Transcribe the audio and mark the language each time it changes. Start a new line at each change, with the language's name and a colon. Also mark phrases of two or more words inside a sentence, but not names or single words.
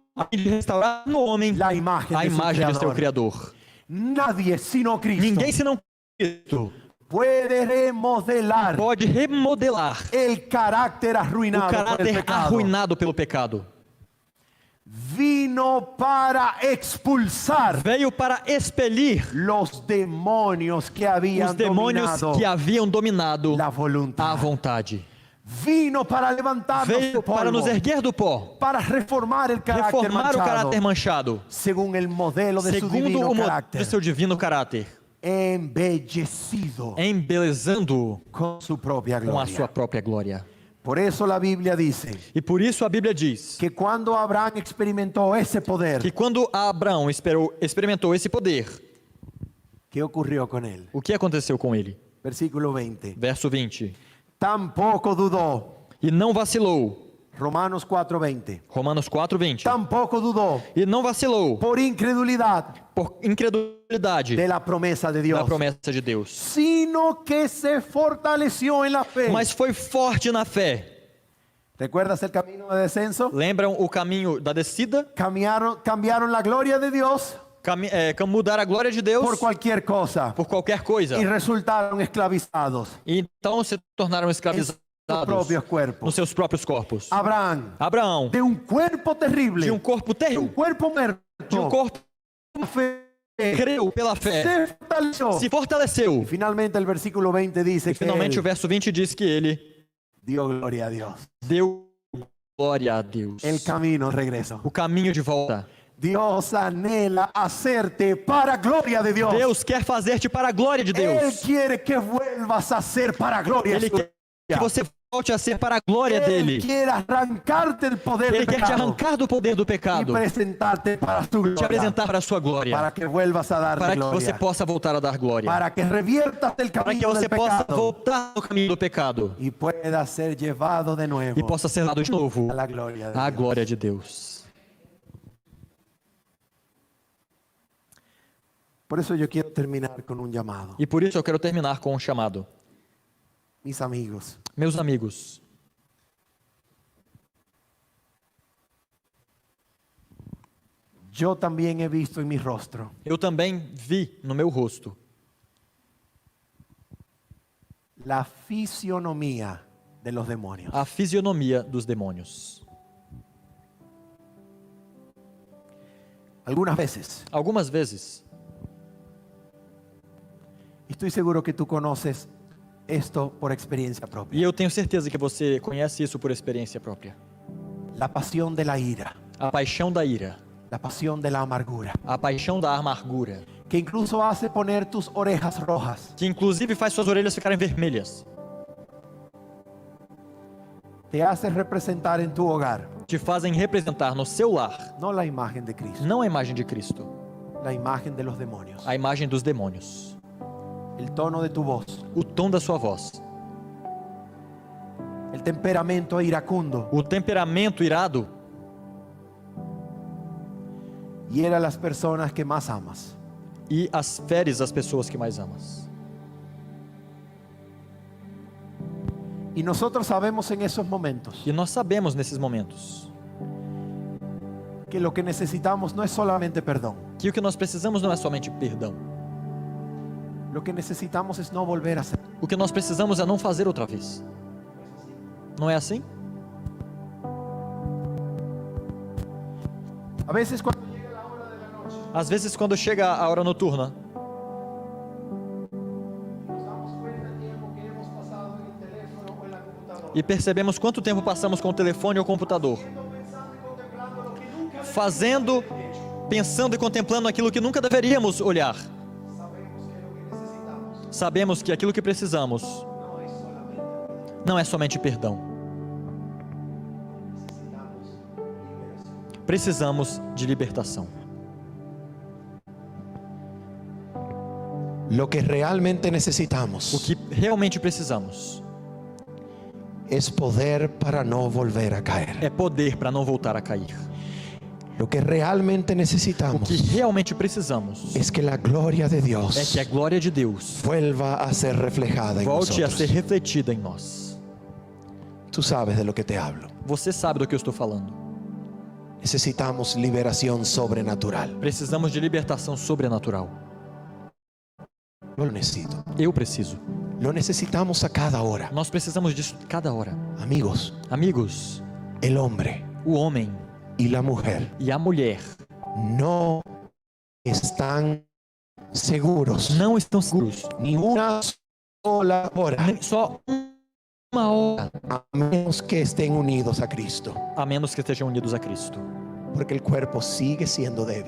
Portuguese: a fim de restaurar no homem
Spanish: la imagen
Portuguese: a
Spanish: de su
Portuguese: imagem de seu Criador. Criador.
Spanish: Nadie sino Cristo
Portuguese: Ninguém senão Cristo
Spanish: puede remodelar
Portuguese: pode remodelar
Spanish: el carácter
Portuguese: o
Spanish: arruinado por el
Portuguese: caráter
Spanish: pecado.
Portuguese: arruinado pelo pecado.
Spanish: Vino para expulsar
Portuguese: Veio para expelir
Spanish: los demonios que habían
Portuguese: os demônios
Spanish: dominado
Portuguese: que haviam dominado
Spanish: la
Portuguese: a
Spanish: voluntad.
Portuguese: vontade.
Spanish: Vino para levantarnos
Portuguese: Veio
Spanish: del polvo,
Portuguese: para nos erguer do pó,
Spanish: para reformar el carácter
Portuguese: reformar o
Spanish: manchado,
Portuguese: caráter manchado,
Spanish: según el modelo de su
Portuguese: segundo
Spanish: divino
Portuguese: o modelo
Spanish: carácter,
Portuguese: de seu divino caráter,
Spanish: embellecido
Portuguese: embelezando-o
Spanish: con su propia
Portuguese: com a
Spanish: gloria.
Portuguese: sua própria glória.
Spanish: Por eso la Biblia dice
Portuguese: E por isso a Bíblia diz
Spanish: que cuando Abraham experimentó ese poder,
Portuguese: que quando Abraão experimentou esse poder,
Spanish: ¿qué ocurrió con él?
Portuguese: o que aconteceu com ele?
Spanish: Versículo 20.
Portuguese: Verso 20.
Spanish: Tampoco dudó.
Portuguese: E não vacilou.
Spanish: Romanos 4:20.
Portuguese: Romanos 4:20.
Spanish: Tampoco dudó
Portuguese: E não vacilou
Spanish: por incredulidad
Portuguese: por incredulidade
Spanish: de la promesa de Dios,
Portuguese: da promessa de Deus,
Spanish: sino que se fortaleció en la fe.
Portuguese: mas foi forte na fé.
Spanish: ¿Recuerdas el camino de descenso?
Portuguese: Lembram o caminho da descida?
Spanish: Cambiaron la gloria de Dios
Portuguese: Mudar a glória de Deus
Spanish: por cualquier cosa
Portuguese: por qualquer coisa.
Spanish: y resultaron esclavizados
Portuguese: E então se tornaram
Spanish: en
Portuguese: escravizados
Spanish: sus propios cuerpos.
Portuguese: nos seus próprios corpos. Abraão,
Spanish: de un cuerpo terrible,
Portuguese: de um corpo
Spanish: de un
Portuguese: terrível,
Spanish: cuerpo muerto,
Portuguese: de um corpo
Spanish: con fe,
Portuguese: creu pela fé,
Spanish: se fortaleció.
Portuguese: se fortaleceu.
Spanish: Y finalmente el versículo 20 dice
Portuguese: E
Spanish: que
Portuguese: finalmente o
Spanish: él
Portuguese: verso 20 diz que ele
Spanish: dio gloria a Dios.
Portuguese: deu glória a Deus.
Spanish: El camino regreso.
Portuguese: O caminho de volta.
Spanish: Dios anhela hacerte para gloria de Dios.
Portuguese: Deus quer fazer-te para a glória de
Spanish: Él
Portuguese: Deus.
Spanish: quiere que vuelvas a ser para gloria
Portuguese: Ele
Spanish: suya.
Portuguese: quer Que você volte a ser para a glória
Spanish: Él
Portuguese: dele.
Spanish: quiere arrancarte el poder
Portuguese: Ele
Spanish: del
Portuguese: quer te
Spanish: pecado
Portuguese: arrancar do poder do
Spanish: y
Portuguese: pecado,
Spanish: presentarte para su
Portuguese: te
Spanish: gloria,
Portuguese: apresentar para a sua
Spanish: para
Portuguese: glória,
Spanish: que vuelvas a dar
Portuguese: para que
Spanish: gloria,
Portuguese: você possa voltar a dar glória,
Spanish: para que reviertas el
Portuguese: para que
Spanish: camino
Portuguese: você
Spanish: del
Portuguese: possa
Spanish: pecado
Portuguese: voltar no caminho do pecado
Spanish: y pueda ser llevado de nuevo
Portuguese: e possa ser dado de novo
Spanish: a la gloria de
Portuguese: à
Spanish: Dios.
Portuguese: glória de Deus.
Spanish: Por eso yo quiero terminar con un llamado.
Portuguese: E por isso eu quero terminar com um chamado.
Spanish: Mis amigos,
Portuguese: Meus amigos,
Spanish: yo también he visto en mi rostro
Portuguese: eu também vi no meu rosto
Spanish: la fisionomía de los demonios.
Portuguese: a fisionomia dos demônios.
Spanish: Algunas veces,
Portuguese: Algumas vezes,
Spanish: estoy seguro que tú conoces esto por experiencia
Portuguese: e
Spanish: propia.
Portuguese: eu tenho certeza que você conhece isso por experiência própria.
Spanish: La pasión de la ira,
Portuguese: A paixão da ira,
Spanish: la pasión de la amargura,
Portuguese: a paixão da amargura,
Spanish: que incluso hace poner tus orejas rojas.
Portuguese: que inclusive faz suas orelhas ficarem vermelhas,
Spanish: Te hace representar en tu hogar,
Portuguese: te fazem representar no seu lar,
Spanish: no la imagen de Cristo,
Portuguese: não a imagem de Cristo,
Spanish: la imagen de los demonios.
Portuguese: a imagem dos demônios,
Spanish: El tono de tu voz,
Portuguese: o tom da sua voz,
Spanish: el temperamento iracundo,
Portuguese: o temperamento irado,
Spanish: hiera a las personas que más amas.
Portuguese: e as feres as pessoas que mais amas.
Spanish: Y nosotros sabemos en esos momentos
Portuguese: E nós sabemos nesses momentos
Spanish: que lo que necesitamos no es solamente perdón.
Portuguese: que o que nós precisamos não é somente perdão.
Spanish: Lo que necesitamos es no volver a hacer.
Portuguese: O que nós precisamos é não fazer outra vez. Não é assim?
Spanish: A veces cuando llega la hora de la noche,
Portuguese: Às vezes quando chega a hora noturna,
Spanish: nos damos cuenta del tiempo que hemos pasado en el teléfono o en la computadora,
Portuguese: e percebemos quanto tempo passamos com o telefone ou computador,
Spanish: pensando y contemplando lo que nunca
Portuguese: fazendo, pensando e contemplando aquilo que nunca deveríamos olhar.
Spanish: sabemos que lo que necesitamos
Portuguese: Sabemos que aquilo que precisamos
Spanish: no es solamente
Portuguese: não é somente perdão.
Spanish: necesitamos liberación.
Portuguese: Precisamos de libertação.
Spanish: Lo que realmente
Portuguese: O
Spanish: necesitamos
Portuguese: que realmente precisamos
Spanish: es poder para no volver a caer.
Portuguese: é poder para não voltar a cair.
Spanish: Lo que realmente
Portuguese: O
Spanish: necesitamos
Portuguese: que realmente precisamos
Spanish: es que la gloria de
Portuguese: é
Spanish: Dios
Portuguese: que a glória de Deus
Spanish: vuelva a ser reflejada en
Portuguese: volte a ser
Spanish: nosotros.
Portuguese: refletida em nós.
Spanish: Tú sabes de lo que te hablo.
Portuguese: Você sabe do que eu estou falando.
Spanish: Necesitamos liberación sobrenatural.
Portuguese: Precisamos de libertação sobrenatural.
Spanish: Yo lo necesito.
Portuguese: Eu preciso.
Spanish: Lo necesitamos a cada hora.
Portuguese: Nós precisamos disso cada hora.
Spanish: Amigos,
Portuguese: Amigos,
Spanish: el hombre
Portuguese: o homem
Spanish: y la mujer
Portuguese: e a mulher
Spanish: no están seguros
Portuguese: não estão seguros.
Spanish: ni una sola hora
Portuguese: Nem só uma hora,
Spanish: a menos que estén unidos a Cristo,
Portuguese: a menos que estejam unidos a Cristo.
Spanish: porque el cuerpo sigue siendo débil